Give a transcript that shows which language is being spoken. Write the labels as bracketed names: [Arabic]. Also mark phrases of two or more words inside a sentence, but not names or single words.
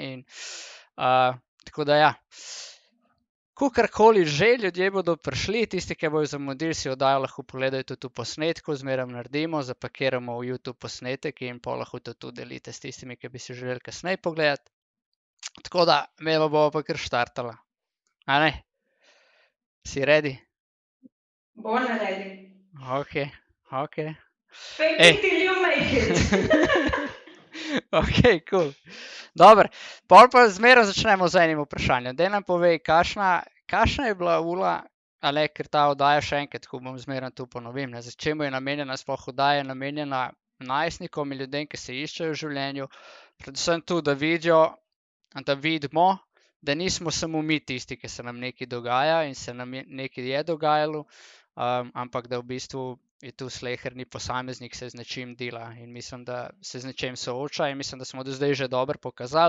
[Slovenian] In, tako da ja, kakorkoli že, ljudje bodo prišli, tisti, ki bojo zamudili, si oddajo lahko pogledajo tudi v posnetku, zmeraj naredimo, zapakiramo v YouTube posnetek in pa lahko to tudi delite s tistimi, ki bi si želeli kasneje pogledati. Tako da, me bo pa kar štartala. A ne? Si ready? [English] Born ready. Ok. Fake it till you make it. Ok, cool. [Slovenian] Dobro, pol pa zmeraj začnemo z enim vprašanjem. Daj nam povej, kakšna je bila Ula, ker ta oddaja še enkrat, ko bom zmeraj tu ponovim, ne, čemu je namenjena, sploh oddaja je namenjena najstnikom in ljudem, ki se iščejo v življenju, predvsem tu, da vidimo, da nismo samo mi tisti, ki se nam nekaj dogaja in se nam nekaj je dogajalo, ampak da v bistvu je tu sleherni posameznik se z nečim dela in mislim, da se z nečim sooča in mislim, da smo do zdaj že dobro pokazali.